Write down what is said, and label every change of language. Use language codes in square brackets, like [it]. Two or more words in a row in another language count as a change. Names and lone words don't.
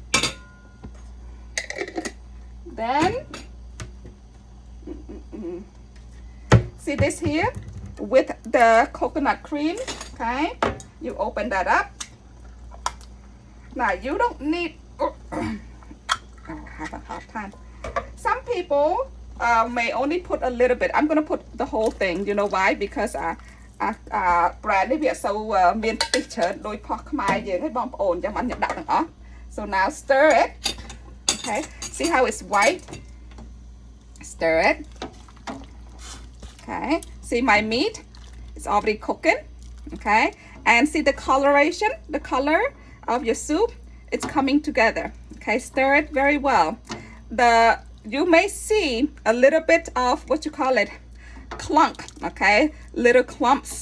[en] then see this here with the coconut cream okay you open that up now you don't need I have a hard time some people may only put a little bit I'm gonna put the whole thing you know why because brand [km] នេះវាអត់សូវមានខ្ទិះច្រើនដោយផុសខ្មែរយើងឯងបងប្អូនចាំខ្ញុំដាក់ទាំងអស់ [en] so now stir it okay see how it's white stir it okay see my meat it's already cooking okay and see the coloration the color of your soup it's coming together okay stir it very well you may see a little bit of what you call it clunk, okay, little clumps.